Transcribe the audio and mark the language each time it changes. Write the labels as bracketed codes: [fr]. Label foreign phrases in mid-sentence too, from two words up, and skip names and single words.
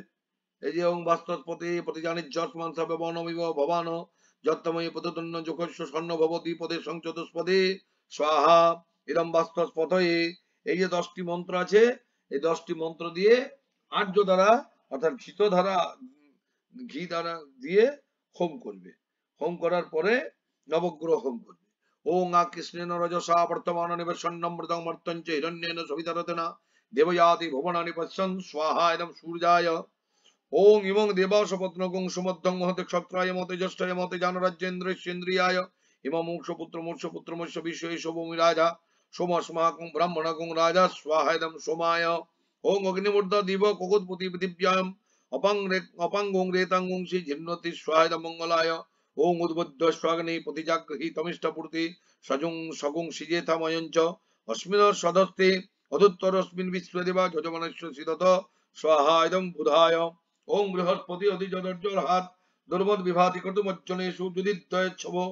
[bn] এই যে [sa] ওং বাস্তস্পতি প্রতিজানিজ্যস্মান সবে বনমিব ভবান যত্তময়ী প্রতন্ন যুগস্য স্বর্ণ ভব দ্বিপদে সংচতুষ্পদে স্বাহা ইদম বাস্তস্পতয়ে। [bn] এই যে 10টি মন্ত্র আছে, এই 10টি মন্ত্র দিয়ে আর্য দ্বারা অর্থাৎ ঘি দ্বারা দিয়ে হোম করবে। হোম করার পরে নবগ্রহ হোম করবে। [sa] ওং কৃষ্ণেন রজসা বর্তমান নিবেশন্নমৃতং মর্তঞ্চ হিরণ্যেন সবিতরতেনা দেবয়াতি ভুবনানি পশ্যন স্বাহা ইদম সূর্যায় ওং ইমং দেবাসপত্নগং সুমধ্যং মহতে ক্ষত্রায় মতে জ্যেষ্ঠায় মতে জানরাজ্যেন্দ্রেন্দ্রিয়ায় ইমং মূর্ষপুত্র বিশ্বে শোভমি রাজা সোমস্মাকং ব্রাহ্মণগং রাজা স্বাহায়দম সোমায় ওং অগ্নিমূর্ধ দিব কোকুৎপতি পৃথিব্যাম অপাঙ্গং রেতাঙ্গং শ্রী জিন্নতি স্বাহায়দম মঙ্গলায় ওং উদ্বুদ্ধ স্বাগ্নি প্রতিজাগৃহী তমিষ্টপূর্তি সজং সগুং সিজেথাময়ঞ্চ অস্মিন সদস্তে অদুত্তরস্মিন বিশ্বদেবা যজমানস্য সিদত স্বাহায়দম বুধায় ওং বৃহস্পতি অধিজর্জর হাত দুর্বদ বিভাতি কর্তুমজ্জনেষু যুদিদ্বয়চ্ছব